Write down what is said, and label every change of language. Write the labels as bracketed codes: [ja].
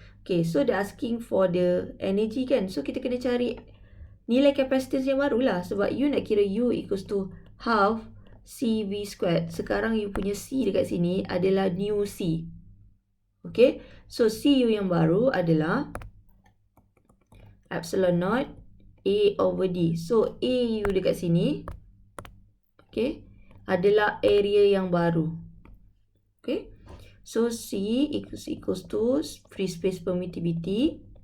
[en] Okay, so they're asking for the energy kan. [ms] So kita kena cari nilai capacitance yang baru lah. Sebab [en] you [ms] nak kira [en] U equals to half CV squared. [ms] Sekarang you punya C dekat sini adalah new C. Okay, so CU yang baru adalah epsilon naught A over D. So AU dekat sini, okay, adalah area yang baru. [en] Okay, so C equals to free space permittivity.